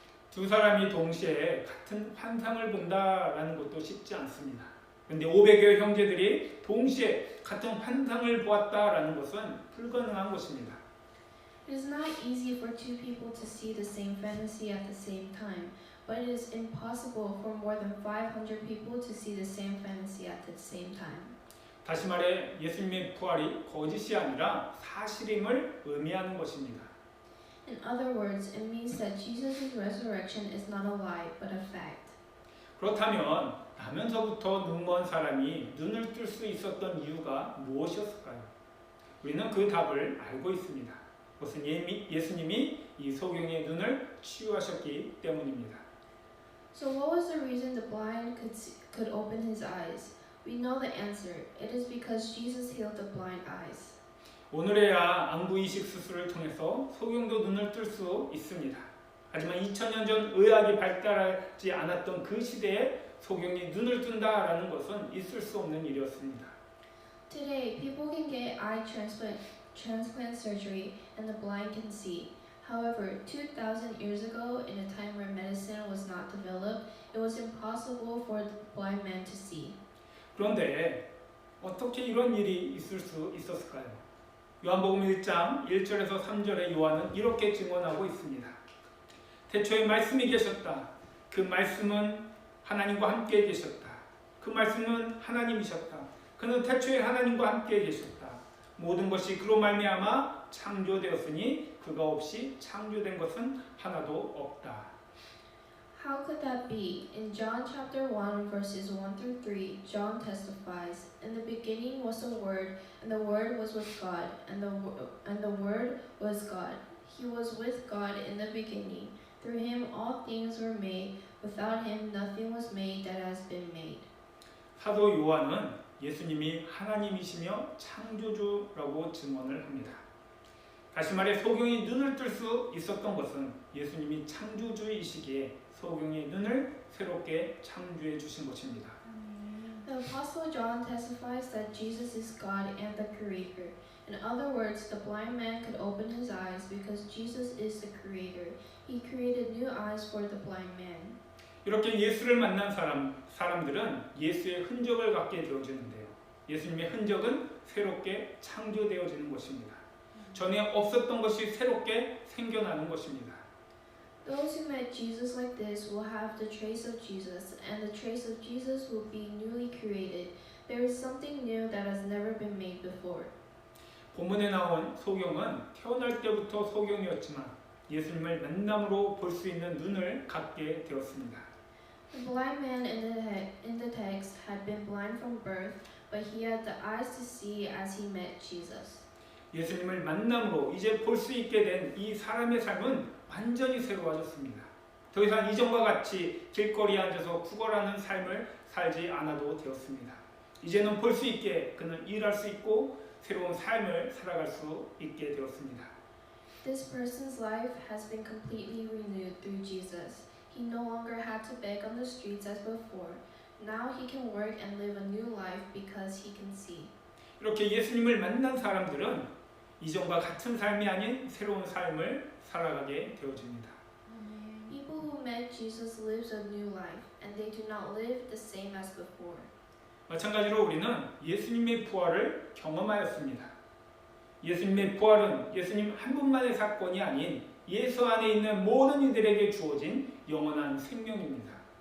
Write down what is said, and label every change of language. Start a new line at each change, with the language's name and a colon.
Korean: 두 사람이 동시에 같은 환상을 본다라는 것도 쉽지 않습니다. 그런데 500여 형제들이 동시에 같은 환상을 보았다라는 것은 불가능한 것입니다.
English: It is not easy for two people to see the same fantasy at the same time, but it is impossible for more than 500 people to see the same fantasy at the same time.
Korean: 다시 말해 예수님의 부활이 거짓이 아니라 사실임을 의미하는 것입니다.
English: In other words, it means that Jesus' resurrection is not a lie, but a fact.
Korean: 그렇다면 나면서부터 눈먼 사람이 눈을 뜰 수 있었던 이유가 무엇이었을까요? 우리는 그 답을 알고 있습니다. 그것은 예수님이 이 소경의 눈을 치유하셨기 때문입니다.
English: So what was the reason the blind could open his eyes? We know the answer. It is because Jesus healed the blind eyes.
Korean: 오늘에야 안구 이식 수술을 통해서 소경도 눈을 뜰 수 있습니다. 하지만 2000년 전 의학이 발달하지 않았던 그 시대에 소경이 눈을 뜬다라는 것은 있을 수 없는 일이었습니다.
English: Today, people can get eye transplant surgery and the blind can see. However, 2,000 years ago, in a time where medicine was not developed, it was impossible for the blind man to see.
Korean: 그런데 어떻게 이런 일이 있을 수 있었을까요? 요한복음 1장 1절에서 3절에 요한은 이렇게 증언하고 있습니다. 태초에 말씀이 계셨다. 그 말씀은 하나님과 함께 계셨다. 그 말씀은 하나님이셨다. 그는 태초에 하나님과 함께 계셨다. 모든 것이 그로 말미암아 창조되었으니 그가 없이 창조된 것은 하나도 없다.
English: How could that be? In John chapter 1 verses 1 through 3, John testifies, "In the beginning was the Word, and the Word was with God, and the Word was God. He was with God in the beginning. Through him all things were made. Without him nothing was made that has been made."
Korean: 사도 요한은 예수님이 하나님이시며 창조주라고 증언을 합니다. 다시 말해 소경이 눈을 뜰 수 있었던 것은 예수님이 창조주이시기에 소경의 눈을 새롭게 창조해 주신 것입니다.
English: The Apostle John testifies that Jesus is God and the Creator. In other words, the blind man could open his eyes because Jesus is the Creator. He created new eyes for the blind man.
Korean: 이렇게 예수를 만난 사람들은 예수의 흔적을 갖게 되어지는데요. 예수님의 흔적은 새롭게 창조되어지는 것입니다. 전에 없었던 것이 새롭게 생겨나는 것입니다.
English: Those who met Jesus like this will have the trace of Jesus, and the trace of Jesus will be newly created. There is something new that has never been made before.
Korean: 본문에 나온 소경은 태어날 때부터 소경이었지만 예수님을 만남으로 볼 수 있는 눈을 갖게 되었습니다.
English: The blind man in the text had been blind from birth, but he had the eyes to see as he met Jesus.
Korean: 예수님을 만남으로 이제 볼 수 있게 된 이 사람의 삶은 완전히 새로워졌습니다. 더 이상 이전과 같이 길거리에 앉아서 구걸하는 삶을 살지 않아도 되었습니다. 이제는 볼 수 있게 그는 일할 수 있고 새로운 삶을 살아갈 수 있게 되었습니다.
English: This person's life has been completely renewed through Jesus. He no longer had to beg on the streets as before. Now he can work and live a new life because he can see.
Korean: 이렇게 예수님을 만난 사람들은 이전과 같은 삶이 아닌 새로운 삶을 살아가게 되어집니다.
English: People who met Jesus lives a new life, and they do not live the same as before.
Korean: 마찬가지로 우리는 예수님의 부활을 경험하였습니다. 예수님의 부활은 예수님 한 분만의 사건이 아닌 예수 안에 있는 모든 이들에게 주어진 영원한 생명입니다.